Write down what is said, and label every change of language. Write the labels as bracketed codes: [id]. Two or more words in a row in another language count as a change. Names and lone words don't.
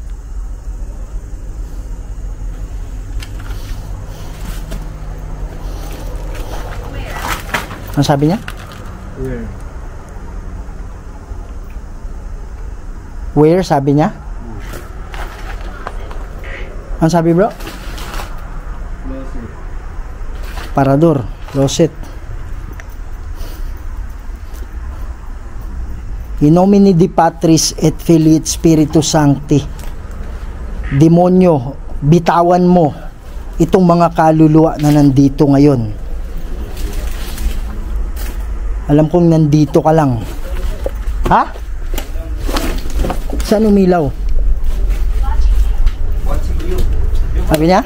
[tl] Ano sabi niya? Where sabi niya? Ano sabi bro? Parador, closet. [la] In nomine Dei Patris et Filii et Spiritus Sancti. [tl] Demonyo, bitawan mo itong mga kaluluwa na nandito ngayon. Alam kong nandito ka lang. Ha? Saan umilaw? Sabi niya?